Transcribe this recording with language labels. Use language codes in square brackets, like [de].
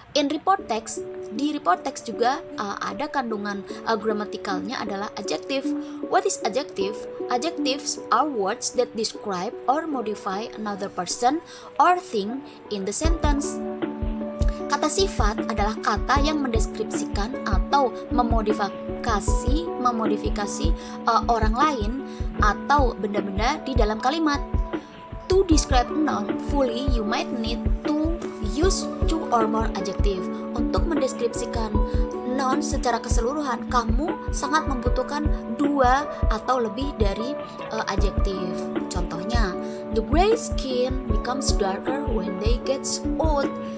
[en] In report text, [id] di report text juga ada kandungan gramatikalnya adalah adjective. [en] What is adjective? Adjectives are words that describe or modify another person or thing in the sentence. [id] Kata sifat adalah kata yang mendeskripsikan atau memodifikasi orang lain atau benda-benda di dalam kalimat. [en] To describe a noun fully, you might need to use two or more adjective. [id] Untuk mendeskripsikan noun secara keseluruhan, kamu sangat membutuhkan 2 atau lebih dari adjektif. Contohnya, [en] the gray skin becomes darker when they get old.